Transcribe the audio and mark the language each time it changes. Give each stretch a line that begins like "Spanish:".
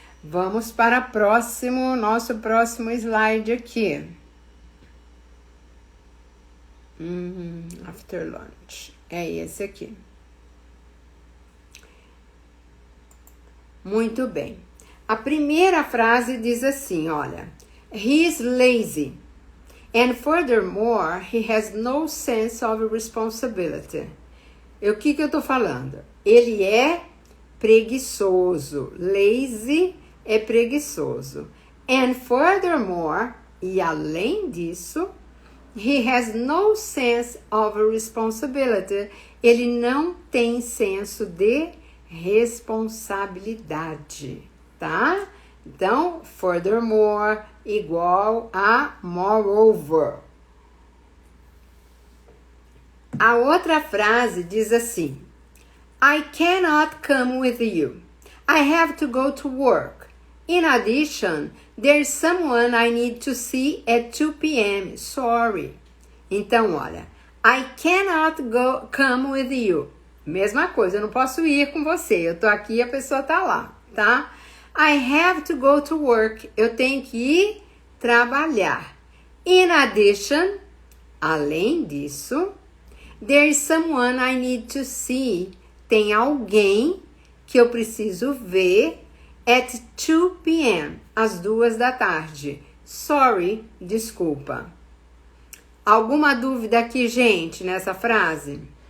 Portuguese: Vamos para nosso próximo slide aqui.
English: After lunch.
Portuguese: É esse aqui. Muito bem. A primeira frase diz assim, olha.
English: He is lazy. And furthermore, he has no sense of responsibility.
Portuguese: E o que eu tô falando? Ele é preguiçoso. Lazy é preguiçoso.
English: And furthermore,
Portuguese: e além disso,
English: He has no sense of responsibility.
Portuguese: Ele não tem senso de responsabilidade, tá? Então, furthermore igual a moreover. A outra frase diz assim:
English: I cannot come with you. I have to go to work. In addition, there's someone I need to see at 2 p.m. Sorry.
Portuguese: Então, olha,
English: I cannot come with you.
Portuguese: Mesma coisa, eu não posso ir com você. Eu tô aqui e a pessoa tá lá, tá?
English: I have to go to work.
Portuguese: Eu tenho que ir trabalhar.
English: In addition,
Portuguese: além disso,
English: there's someone I need to see.
Portuguese: Tem alguém que eu preciso ver
English: at 2 p.m.
Portuguese: às 2 da tarde. Sorry, desculpa. Alguma dúvida aqui, gente, nessa frase?